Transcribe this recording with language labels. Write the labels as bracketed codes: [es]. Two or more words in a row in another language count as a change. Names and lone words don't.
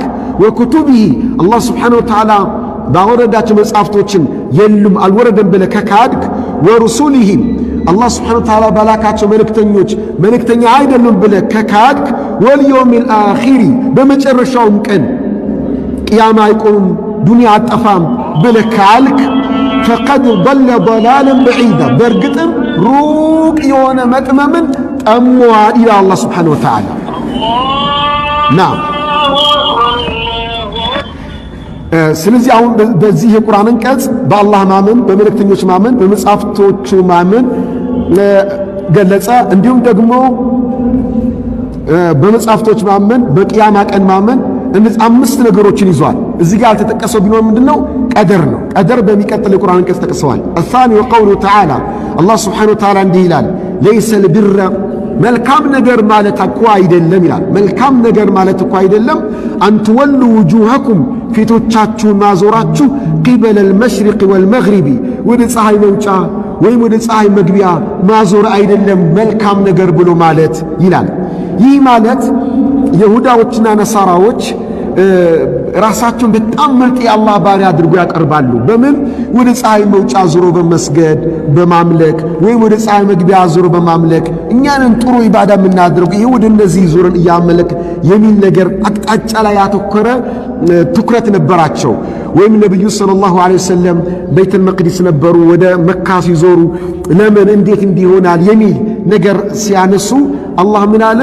[am] ወኩቱቢሂ [ar] الله سبحانه وتعالى [am] ባወረዳቸው መጽሐፍቶችን የሉም አልወረደም ብለህ ከካድክ ወሩሱሊሂ [ar] الله سبحانه وتعالى [am] ባላካቸው መልእክተኛ አይደሉም ብለህ ከካድክ [ar] واليوم الآخر [am] በመጨረሻውም ቀን ቅያማ አይቆምም ዱንያ አጠፋም ብለህ ካልክ ፈቀድ [ar] ضل ضلالا بعيدا [am] በእርግጥም ሩቅ የሆነ መጥመምን ጠሟል ይላል [ar] الله سبحانه وتعالى። [am] ናም ስለዚህ አሁን በዚህ የቁርአን አንቀጽ በአላህ ማመን፣ በመልእክተኞች ማመን፣ በመጽሐፍቶቹ ማመን ገለጸ። እንዲሁም ደግሞ በመጽሐፍቶች ማመን፣ በቅያማ ቀን ማመን እነዚህ አምስት ነገሮችን ይዟል። እዚህ ጋር ያልተጠቀሰው ቢኖር ምንድነው? ቀደር ነው። ቀደር በሚቀጥል የቁርአን አንቀጽ ተጠቅሰዋል። [ar] الثاني وقوله تعالى الله سبحانه وتعالى [am] እንዲህ ይላል [ar] ليس البر [am] መልካም ነገር ማለት እኮ አይደለም ይላል። መልካም ነገር ማለት እኮ አይደለም [ar] أن تولوا وجوهكم [am] ፊቶቻችሁን ማዞራችሁ [ar] قبل المشرق والمغرب [am] ወደ ፀሐይ መውጫ ወይም ወደ ፀሐይ መግቢያ ማዞር አይደለም መልካም ነገር ብሎ ማለት ይላል። ይህ ማለት ይሁዳዎችና ነሳራዎች ራሳቸውን በጣም ምርጥ የአላህ ባሪያ አድርጎ ያቀርባሉ። በምን? ወደ ፀሐይ መውጫ ዙሮ በመስገድ በማምለክ ወይም ወደ ፀሐይ መግቢያ ዙሮ በማምለክ እኛንን ጥሩ ኢባዳ የምናደርገው ይሄ ወደ እነዚህ ዙረን እያመለክ የሚል ነገር አቅጣጫ ላይ ያተኮረ ትኩረት ነበራቸው። ወይም ነብዩ [ar] صلى الله عليه وسلم [am] ቤተል መቅዲስ ነበሩ። ወደ መካ ሲዞሩ ለምን እንዴት እንዲሆናል የሚል ነገር ሲያነሱ አላህ ምን አለ?